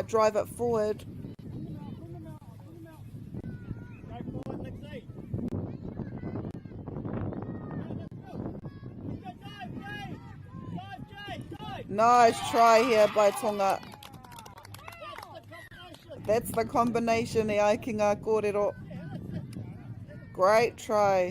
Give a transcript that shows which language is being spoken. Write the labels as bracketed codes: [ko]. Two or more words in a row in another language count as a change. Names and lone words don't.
[en] Drive it forward. Nice try here by Tonga. That's the combination, [mi] e ai ki ngā kōrero. [en] Great try.